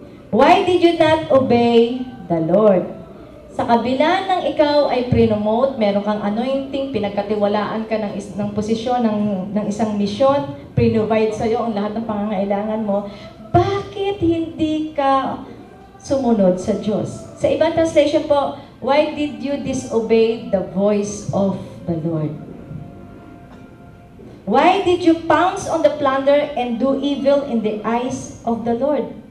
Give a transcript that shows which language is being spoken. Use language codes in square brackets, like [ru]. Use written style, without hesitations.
[en] Why did you not obey the Lord? [tl] Sa kabila ng ikaw ay prinomote, meron kang anointing, pinagkatiwalaan ka ng posisyon ng isang mission, provide sa iyo ang lahat ng pangangailangan mo, bakit hindi ka sumunod sa Diyos? Sa ibang translation po, [en] why did you disobey the voice of the Lord? Why did you pounce on the plunder and do evil in the eyes of the Lord?